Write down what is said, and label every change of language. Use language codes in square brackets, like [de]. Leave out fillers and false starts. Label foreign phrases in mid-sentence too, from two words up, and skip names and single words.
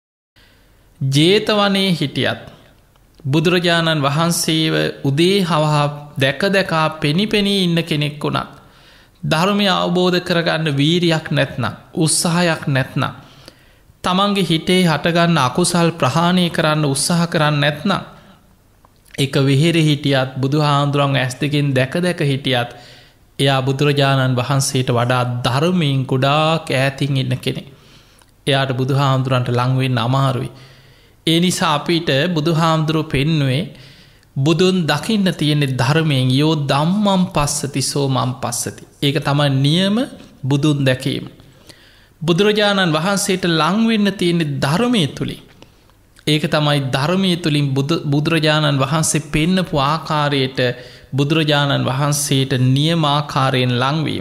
[si] ජේතවනයේ හිටියත් බුදුරජාණන් වහන්සේව උදේ හවහා දැක දැකා පෙනිපෙනී ඉන්න කෙනෙක් වුණත් ධර්මය අවබෝධ කරගන්න වීරියක් නැත්නම්, උත්සාහයක් නැත්නම්, තමන්ගේ හිතේ හටගන්න අකුසල් ප්‍රහාණය කරන්න උත්සාහ කරන්න නැත්නම්, එක විහෙරේ හිටියත් බුදුහාමුදුරන් ඇස් දෙකෙන් දැක දැක හිටියත් එයා බුදුරජාණන් වහන්සේට වඩා ධර්මයෙන් ගොඩාක් ඈතින් ඉන්න කෙනෙක්. එයාට බුදුහාමුදුරන්ට ලං වෙන්න අමාරුයි. ඒ නිසා අපිට බුදුහාමුදුරුවෝ පෙන්වුවේ බුදුන් දකින්න තියෙන ධර්මයෙන් [pi] යෝ ධම්මං පස්සති සෝ මං පස්සති. [si] ඒක තමයි නියම බුදුන් දැකීම. බුදුරජාණන් වහන්සේට ලං වෙන්න තියෙන ධර්මයේ තුලින්. ඒක තමයි ධර්මයේ තුලින් බුදුරජාණන් වහන්සේ පෙන්නපු ආකාරයට බුදුරජාණන් වහන්සේට නියම ආකාරයෙන් ලං වීම.